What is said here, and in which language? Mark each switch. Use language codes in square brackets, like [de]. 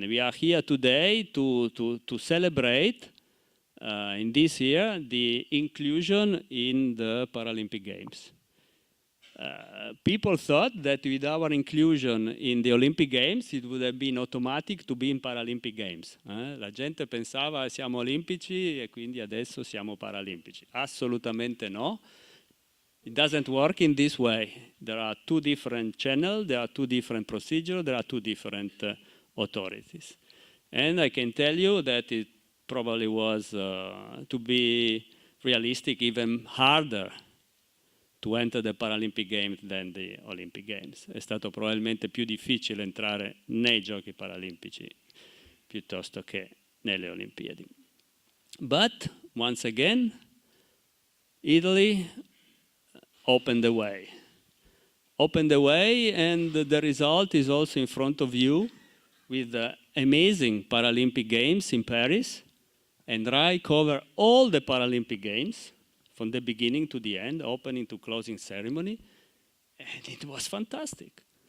[en] We are here today to celebrate in this year the inclusion in the Paralympic Games. People thought that with our inclusion in the Olympic Games it would have been automatic to be in Paralympic Games. [it] La gente pensava siamo olimpici e quindi adesso siamo paralimpici. Assolutamente no. [en] It doesn't work in this way. There are two different channels, there are two different procedures, there are two different authorities. And I can tell you that it probably was, to be realistic, even harder to enter the Paralympic Games than the Olympic Games. [it] È stato probabilmente più difficile entrare nei Giochi Paralimpici piuttosto che nelle Olimpiadi. [en] But, once again, Italy opened the way. Opened the way, and the result is also in front of you with the amazing Paralympic Games in Paris. And Rai covered all the Paralympic Games from the beginning to the end, opening to closing ceremony, and it was fantastic.